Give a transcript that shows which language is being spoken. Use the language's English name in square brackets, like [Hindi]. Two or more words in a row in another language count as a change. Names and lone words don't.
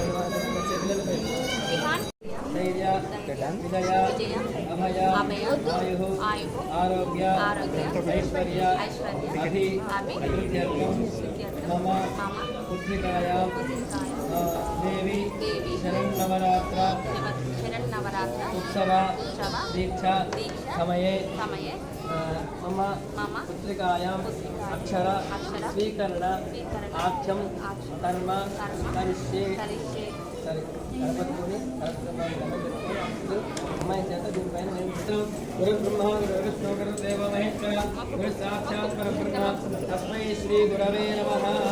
[Sanskrit] విజయ అభయ ఆయు ఆరోగ్య ఐశ్వర్య అభివృద్ధ్యర్థం మమ పుత్రికాయాం దేవి శరన్నవరాత్ర उत्सव दीक्षा समये मम पुत्रिकायां अक्षर स्वीकरण आख्यं कर्म करिष्ये [Telugu] సరీ గణపతి అమ్మాయి చేత దీనిపైన నేను [Sanskrit] గురు బ్రహ్మ గురు విష్ణు గురు దేవ మహేశ్వర గురు సాక్షాత్ పరబ్రహ్మ తస్మై శ్రీ గురవే నమః.